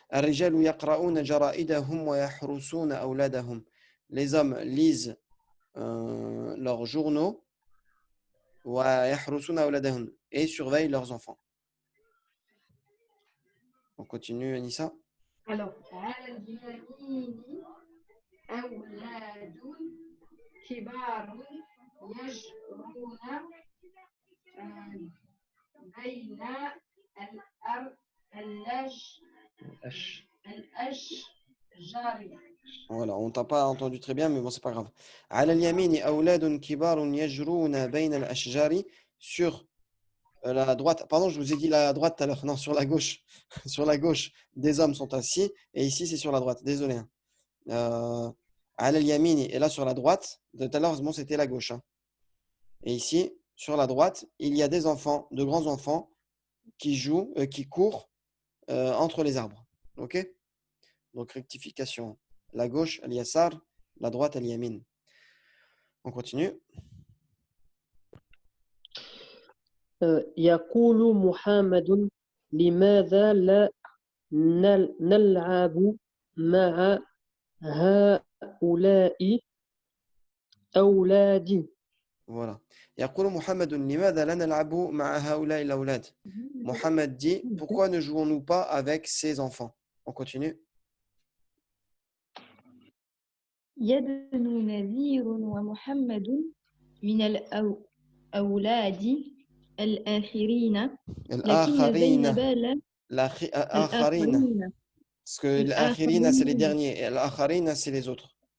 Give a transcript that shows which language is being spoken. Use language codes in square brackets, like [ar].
[ar] الرجال يقرؤون جرائدهم ويحرسون أولادهم. [fr] Les hommes lisent leurs journaux [ar] ويحرسون أولادهم [fr] et surveillent leurs enfants. On continue, Anissa. [ar] Alors, على اليمين أولاد كبار يجرون بين الأشجار. [fr] Voilà, on t'a pas entendu très bien, mais bon, c'est pas grave. [ar] على اليمين أولاد كبار يجرون بين الأشجار. [fr] Sur la droite, pardon, je vous ai dit la droite tout à l'heure, non, sur la gauche. Sur la gauche, des hommes sont assis, et ici, c'est sur la droite. Désolé. [ar] على اليمين, [fr] et là, sur la droite, de tout à l'heure, bon, c'était la gauche, hein. Et ici, sur la droite, il y a des enfants, de grands enfants, qui jouent, qui courent entre les arbres. Ok? Donc, rectification. La gauche, al-yasar. La droite, al-yamin. On continue. [ar] يقول محمد لماذا لا نلعب مع هؤلاء أولادي. [fr] Voilà. [ar] يقول محمد لماذا لا نلعب مع هؤلاء الأولاد. [fr] Mohamed dit, pourquoi ne jouons-nous pas avec ces enfants? On continue. [ar] يدنو نذير ومحمد من الأولاد الآخرين لكن زينب لا الآخرين. [fr] Parce que l'آخرين, c'est les derniers. Et l'آخرين, c'est les autres.